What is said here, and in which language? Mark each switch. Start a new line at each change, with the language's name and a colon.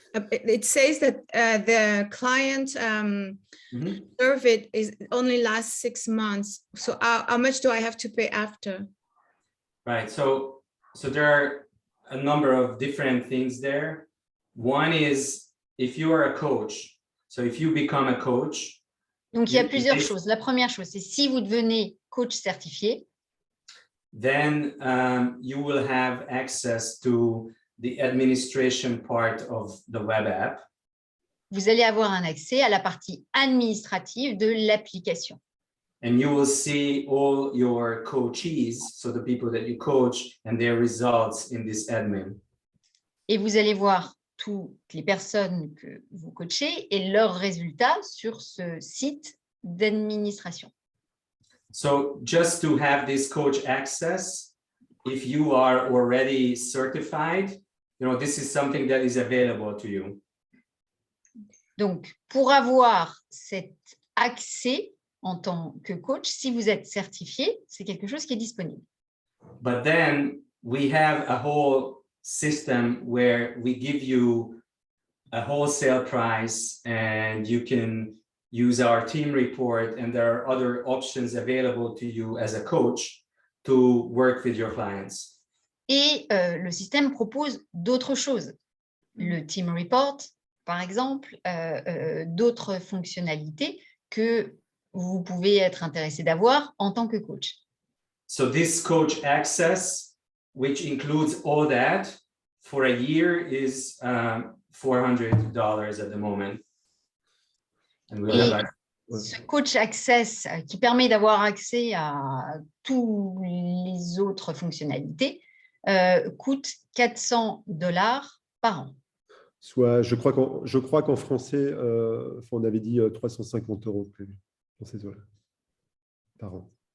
English: It says that the client survey is only lasts 6 months. So how much do I have to pay after? Right. So there are a number of different things there. One is if you are a coach, so if you become a coach.
French: Donc, il y a plusieurs choses. La première chose, c'est si vous devenez coach certifié.
English: Then you will have access to the administration part of the web app.
French: Vous allez avoir un accès à la partie administrative de l'application.
English: And you will see all your coachees, so the people that you coach, and their results in this admin.
French: Et vous allez voir toutes les personnes que vous coachez et leurs résultats sur ce site d'administration.
English: So just to have this coach access, if you are already certified, this is something that is available to you.
French: Donc, pour avoir cet accès en tant que coach, si vous êtes certifié, c'est quelque chose qui est disponible.
English: But then we have a whole system where we give you a wholesale price and you can use our team report, and there are other options available to you as a coach to work with your clients.
French: Et le système propose d'autres choses. Le team report, par exemple, d'autres fonctionnalités que vous pouvez être intéressé d'avoir en tant que coach.
English: So this coach access, which includes all that, for a year is $400 at the moment. And we'll have
French: ce coach access qui permet d'avoir accès à toutes les autres fonctionnalités coûte $400 par an. Soit, je crois qu'en français, on avait dit 350 € prévus dans ces eaux-là par an.